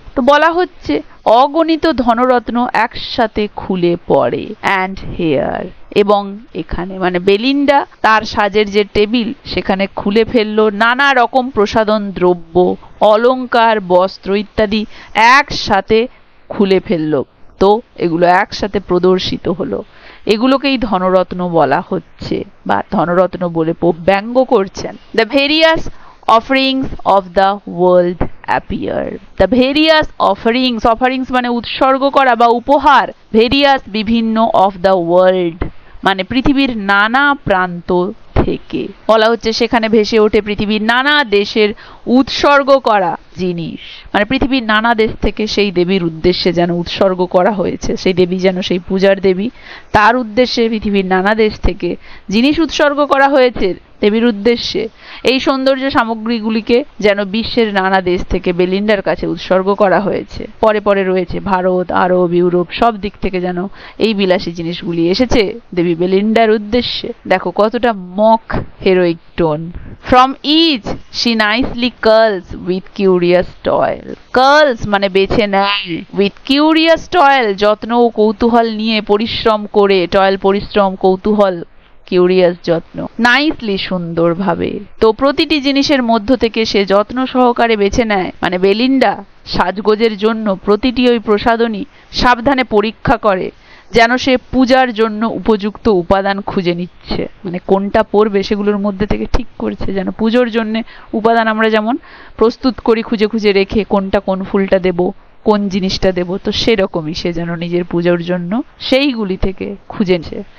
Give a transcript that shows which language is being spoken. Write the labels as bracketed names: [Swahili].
[Bangla] তো বলা হচ্ছে অগণিত ধনরত্ন একসাথে খুলে পড়ে, [English] and here, [Bangla] এবং এখানে, মানে বেলিন্ডা তার সাজের যে টেবিল সেখানে খুলে ফেললো নানা রকম প্রসাধন দ্রব্য, অলংকার, বস্ত্র ইত্যাদি একসাথে খুলে ফেললো। তো এগুলো একসাথে প্রদর্শিত হলো, এগুলোকেই ধনরত্ন বলা হচ্ছে বা ধনরত্ন বলে ব্যঙ্গ করছেন। [English] The various offerings of the world appear. The various offerings [Bangla] মানে উৎসর্গ করা বা উপহার, [English] various [Bangla] বিভিন্ন [English] of the world [Bangla] মানে পৃথিবীর নানা প্রান্ত থেকে। বলা হচ্ছে সেখানে ভেসে ওঠে পৃথিবীর নানা দেশের উৎসর্গ করা জিনিস, মানে পৃথিবীর নানা দেশ থেকে সেই দেবীর উদ্দেশ্যে যেন উৎসর্গ করা হয়েছে, সেই দেবী যেন সেই পূজার দেবী, তার উদ্দেশ্যে পৃথিবীর নানা দেশ থেকে জিনিস উৎসর্গ করা হয়েছে দেবীর উদ্দেশ্যে। এই সৌন্দর্য সামগ্রীগুলিকে যেন বিশ্বের নানা দেশ থেকে বেলিন্ডার কাছে উৎসর্গ করা হয়েছে। পরে পরে রয়েছে ভারত, আরব, ইউরোপ, সব দিক থেকে যেন এই বিলাসী জিনিসগুলি এসেছে দেবী বেলিন্ডার উদ্দেশ্যে। দেখো কতটা mock হেরোইক tone. [English] From each she nicely curls with curious toil. [Bangla] Curls মানে বেছে নেয়, [English] with curious toil [Bangla] যত্ন ও কৌতূহল নিয়ে, পরিশ্রম করে, টয়েল পরিশ্রম, কৌতূহল কিউরিয়াস যত্ন, নাইসলি সুন্দরভাবে। তো প্রতিটি জিনিসের মধ্য থেকে সে যত্ন সহকারে বেছে নেয়, মানে বেলিন্ডা সাজগোজের জন্য প্রতিটি ওই প্রসাধনী সাবধানে পরীক্ষা করে, যেন সে পূজার জন্য উপযুক্ত উপাদান খুঁজে নিচ্ছে, মানে কোনটা পরবে সেগুলোর মধ্যে থেকে ঠিক করছে, যেন পুজোর জন্য উপাদান আমরা যেমন প্রস্তুত করি খুঁজে খুঁজে রেখে, কোনটা কোন ফুলটা দেব, কোন জিনিসটা দেব, তো সেরকমই সে যেন নিজের পুজোর জন্য সেইগুলি থেকে খুঁজেছে।